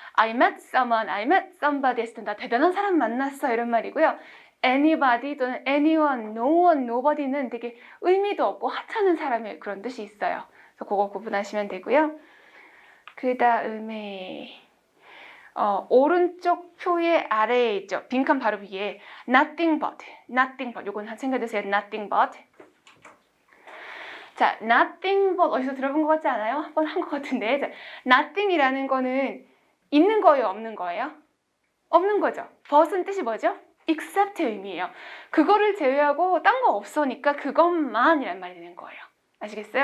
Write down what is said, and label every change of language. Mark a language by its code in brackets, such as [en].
[en] I met someone, I met somebody [ko] 했을 때 나 대단한 사람 만났어 이런 말이고요. anybody 또는 anyone, no one, nobody는 되게 의미도 없고 하찮은 사람의 그런 뜻이 있어요. 그래서 그거 구분하시면 되고요. 그 다음에 오른쪽 표의 아래에 있죠. 빈칸 바로 위에 nothing but, nothing but. 요건 생각해두세요. nothing but. 자, nothing but 어디서 들어본 것 같지 않아요? 한 번 한 것 같은데. 자, nothing이라는 거는 있는 거예요, 없는 거예요? 없는 거죠. but은 뜻이 뭐죠? [en] except [ko] 의미예요. 그거를 제외하고 딴 거 없으니까 그것만이란 말이 되는 거예요. 아시겠어요?